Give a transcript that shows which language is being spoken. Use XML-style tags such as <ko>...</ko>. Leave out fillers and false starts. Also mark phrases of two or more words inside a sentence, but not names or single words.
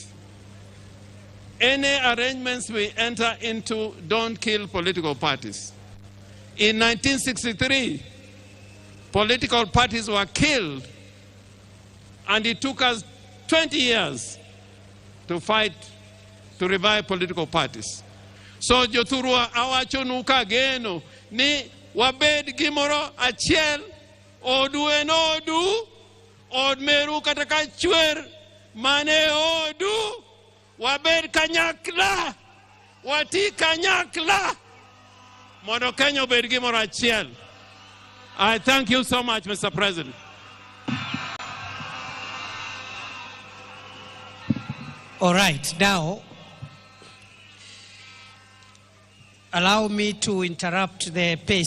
<en>Any arrangements we enter into don't kill political parties. In 1963, political parties were killed, and it took us 20 years to fight to revive political parties.</en> <luo>So jothurwa awachonuka geno ni wabed gimoro achiel odu en odu od meru kata ka chwer mane odu wabed kanyakla wati kanyakla mondo Kenya obed gimoro achiel.</luo> <en>I thank you so much, Mr. President. All right, now allow me to interrupt the pace.</en>